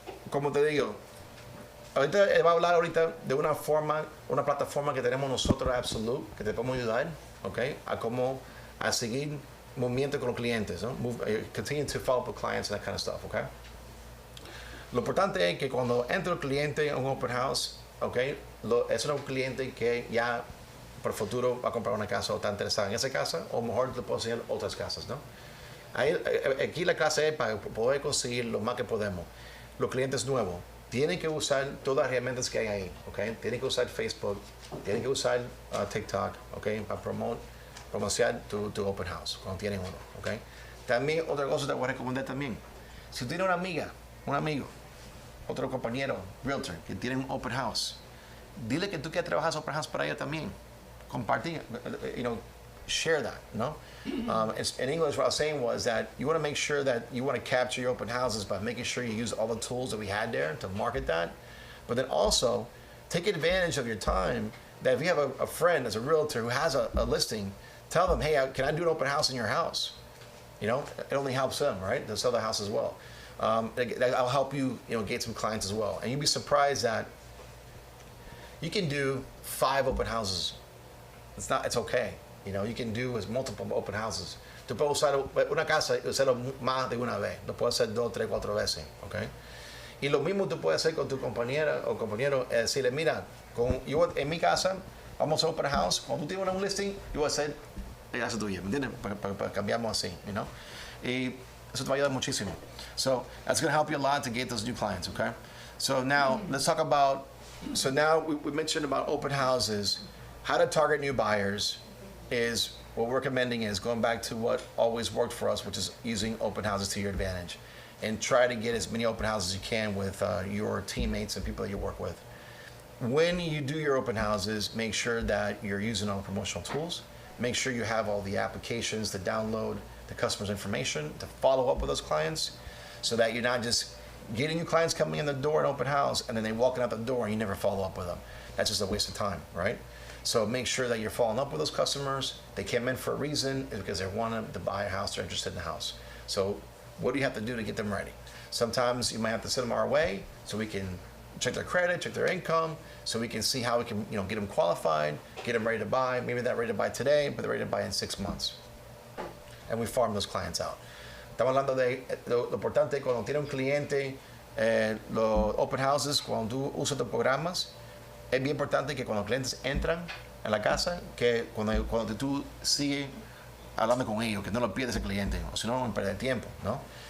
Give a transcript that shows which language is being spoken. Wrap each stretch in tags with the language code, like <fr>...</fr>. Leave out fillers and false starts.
<es>Como te digo, ahorita va a hablar ahorita de una plataforma que tenemos nosotros Absolute, que te podemos ayudar, okay? A seguir movimiento con los clientes, ¿no?</es> <en>Continue to follow up with clients and that kind of stuff, okay?</en> <es>Lo importante es que cuando entra el cliente a un open house, okay, es un cliente que ya por el futuro va a comprar una casa o está interesado en esa casa, o mejor te puedo enseñar otras casas, ¿no? Aquí la clase es para poder conseguir lo más que podemos. Los clientes nuevos tienen que usar todas las herramientas que hay ahí, ¿ok? Tienen que usar Facebook, tienen que usar TikTok, ¿ok? Para promocionar tu open house cuando tienen uno, ¿ok? También otra cosa te voy a recomendar también. Si tienes una amiga, un amigo, otro compañero, Realtor, que tiene un open house, dile que tú quieres trabajar open house para ella también. Compartir,</es> <en>share that,</en> <es>no?</es> <en>In English, what I was saying was that you want to make sure that you want to capture your open houses by making sure you use all the tools that we had there to market that. But then also, take advantage of your time that if you have a friend as a realtor who has a listing, tell them, hey, can I do an open house in your house? It only helps them, right? They'll sell the house as well. That'll help you, get some clients as well. And you'd be surprised that you can do 5 open houses. It's okay. You can do multiple open houses.</en> <es>Tú puedes usar una casa y usarlo más de una vez. Lo puedes hacer 2, 3, 4 veces, okay? Y lo mismo tú puedes hacer con tu compañera o compañero, decirle, mira, en mi casa, vamos a open house. Cuando tú tienes un listing, yo voy a hacer la casa tuya, ¿me entiendes? Para cambiamos así, Y eso te va a ayudar muchísimo.</es> <en>So that's going to help you a lot to get those new clients, okay? So now let's talk about. So now we mentioned about open houses. How to target new buyers is what we're recommending is going back to what always worked for us, which is using open houses to your advantage, and try to get as many open houses as you can with your teammates and people that you work with. When you do your open houses, make sure that you're using all the promotional tools. Make sure you have all the applications to download the customer's information, to follow up with those clients, so that you're not just getting new clients coming in the door at open house and then they walking out the door and you never follow up with them. That's just a waste of time, right? So make sure that you're following up with those customers. They came in for a reason, it's because they wanted to buy a house, they're interested in the house. So what do you have to do to get them ready? Sometimes you might have to send them our way so we can check their credit, check their income, so we can see how we can get them qualified, get them ready to buy. Maybe they're ready to buy today, but they're ready to buy in 6 months. And we farm those clients out.</en> <es>Estamos hablando de lo importante cuando tiene un cliente, los open houses, cuando tú usas tus programas, es bien importante que cuando los clientes entran en la casa, que cuando tú sigues hablando con ellos, que no lo pierdes el cliente, o si no, van a perder tiempo, ¿no?</es>